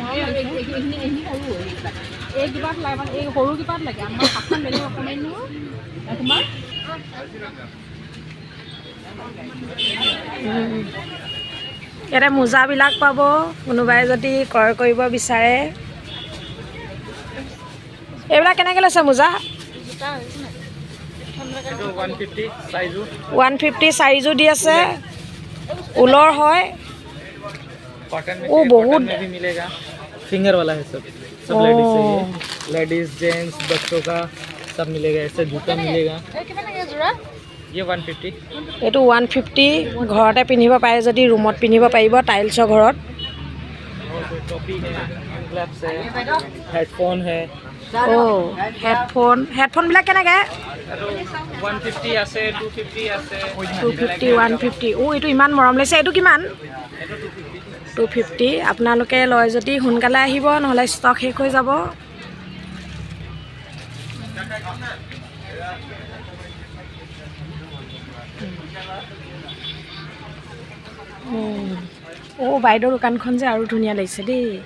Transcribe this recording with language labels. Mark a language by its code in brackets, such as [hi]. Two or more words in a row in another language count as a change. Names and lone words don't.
[as] ইয়াতে মোজাবিলাক পাব কোনোবাই যদি ক্ৰয় কৰিব বিচাৰে। এইবিলাক কেনেকৈ লৈছে মোজা? 150 চাইজো দি আছে। ঊলৰ হয়। बहुत [hi] फिंगर वाला है सब लेडीज है। [en] ladies gents [hi] बच्चों का सब मिलेगा। ऐसे जूता मिलेगा। ये 150। [as] এইটো 150 ঘৰতে পিন্ধিব পাৰে যদি ৰুমত পিন্ধিব পাৰিব টাইলছৰ ঘৰত। [hi] टोपी है, ग्लव्स है, हेडफोन है। [as] হেডফোনবিলাক কেনেকৈ? 150 আছে, 250 আছে। 250 150। এইটো ইমান মৰম লাগিছে। এইটো কিমান? 250। আপোনালোকে লয় যদি সোনকালে আহিব, নহ'লে ষ্টক শেষ হৈ যাব। বাইদেউৰ দোকানখন যে আৰু ধুনীয়া লাগিছে দেই।